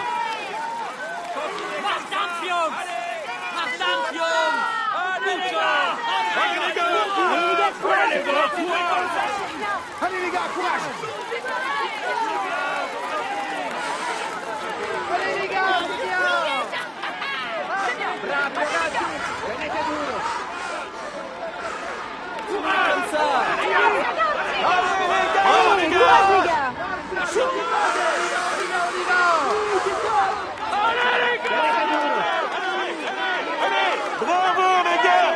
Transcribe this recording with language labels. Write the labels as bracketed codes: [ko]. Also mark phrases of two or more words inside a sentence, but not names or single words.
[fr] Allez les gars, courage. Allez les gars, [it] bravo ragazzi, tenete duro. [fr] Comme ça. Allez les gars. Bravo les gars.